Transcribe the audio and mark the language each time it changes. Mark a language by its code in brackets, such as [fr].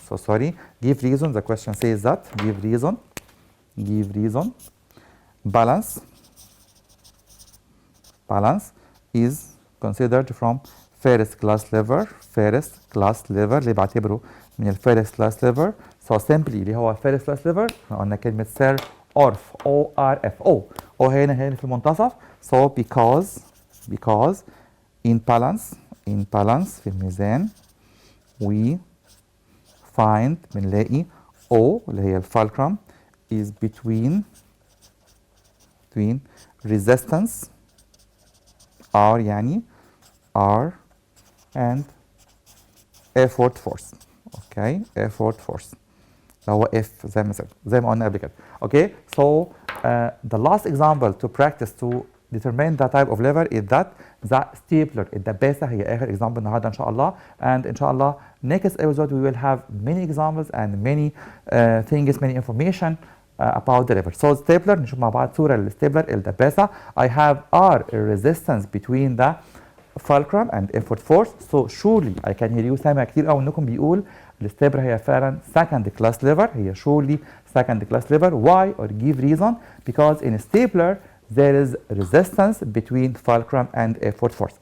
[en] So sorry. Give reason. The question says that. Give reason. Balance is considered from first class lever. [ar] اللي بعتبره من first class lever. [en] So simply [ar] اللي هو first class lever قلنا كلمة سير ORF O هنا في المنتصف. [en] So because in balance [ar] في الميزان [en] we find [ar] بنلاقي [en] O [ar] اللي هي الفالكرم [en] is between resistance R يعني R and effort force. Okay, effort force. [ar] هو F زي ما قلنا قبل كده. [en] Okay, so the last example to practice to determine the type of lever is that the stapler. [ar] الدباسة هي آخر example النهارده إن شاء الله. [en] And إن شاء الله next episode we will have many examples and many things, many information about the lever. [ar] So stapler نشوف مع بعض صورة للstapler الدباسة. [en] I have R resistance between the fulcrum and effort force. So surely I can hear you [ar] سامع كتير قوي انكم بيقول الستابلر هي فعلا [en] second class lever. هي surely second class lever. Why? Or give reason. Because in a stapler there is resistance between fulcrum and effort force.